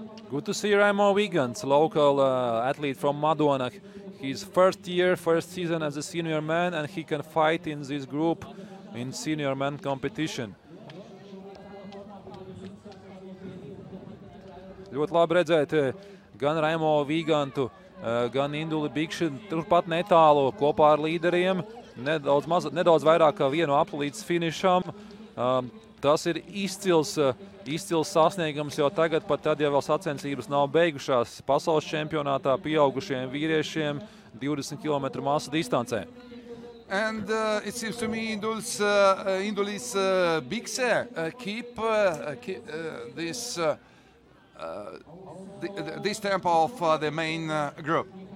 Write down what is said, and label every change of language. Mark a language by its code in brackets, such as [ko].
[en] Good to see Raimo Wiegand, local athlete from Madona. His first season as a senior man, and he can fight in this group in senior man competition. [lv] Ļoti labi redzēt gan Raimo Wiegandu, gan Induli Bikši turpat netālu kopā ar līderiem. Nedaudz vairāk kā 1 apli līdz finišam. Tas ir izcils izcils sasniegums, jo tagad pat tad, ja vēl sacensības nav beigušās, pasaules čempionātā pieaugušiem vīriešiem 20 km masu distancē. [en] And it seems to me Indulis Bikse keep this this tempo of the main group.